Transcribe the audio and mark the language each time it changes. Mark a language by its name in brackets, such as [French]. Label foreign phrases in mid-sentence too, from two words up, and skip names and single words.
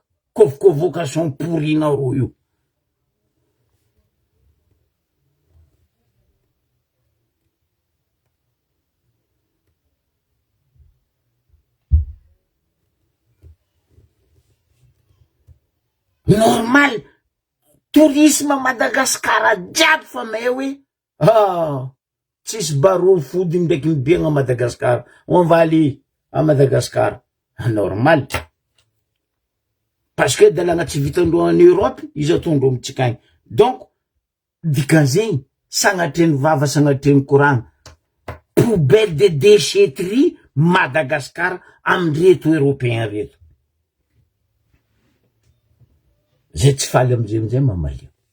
[French] Convocation pourri [Malagasy] nareo io. Normal, tourisme Madagasikara jiaby fa may hoe, tsisy barô fody ndraiky mibiagna Madagasikara. [French] On va aller à Madagascar. [Malagasy] Normal. [French] Parce que [Malagasy] dalagna tsy vitandreo [French] en Europe, [Malagasy] izy ataondreo amitsika agny. Donc, dikan'zegny, sagnatreny vava, sagnatreny koragna. [French] Poubelle de déchetterie Madagascar [Malagasy] amreto européen reto. Zay tsy faly amizay mamalia.